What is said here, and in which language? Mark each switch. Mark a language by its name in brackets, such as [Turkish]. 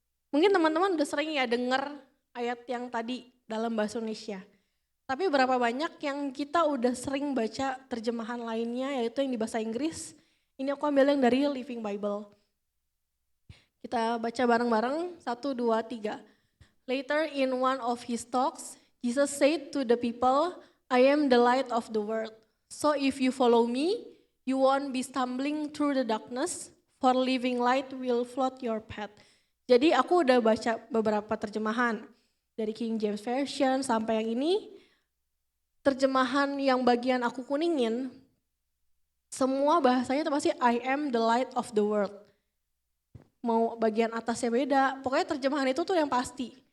[Indonesian] Mungkin teman-teman udah sering ya dengar ayat yang tadi dalam bahasa Indonesia. Tapi berapa banyak yang kita udah sering baca terjemahan lainnya yaitu yang di bahasa Inggris. Ini aku ambil yang dari Living Bible. Kita baca bareng-bareng, 1, 2, 3. [English] Later in one of his talks, Jesus said to the people, I am the light of the world. So if you follow me, you won't be stumbling through the darkness, for living light will flood your path. [Indonesian] Jadi aku udah baca beberapa terjemahan. Dari King James Version sampai yang ini, terjemahan yang bagian aku kuningin, semua bahasanya itu pasti [English] I am the light of the world. [Indonesian] Mau bagian atasnya beda, pokoknya terjemahan itu tuh yang pasti.